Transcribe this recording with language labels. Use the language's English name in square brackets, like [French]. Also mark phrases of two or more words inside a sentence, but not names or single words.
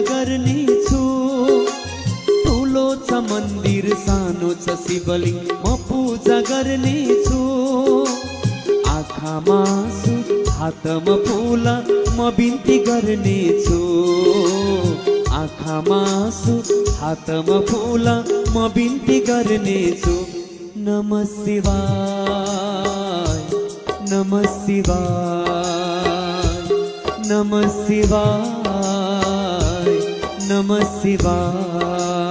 [Nepali] गर्ने छु ठुलो छ मन्दिर सानो छ शिवलिङ्ग म पूजा गर्ने छु आँखामा आँसु हातमा फूल म बिन्ती गर्ने छु आँखामा आँसु हातमा फूल म बिन्ती गर्ने छु [Sanskrit] नमः शिवाय नमः शिवाय नमः शिवाय नमः शिवाय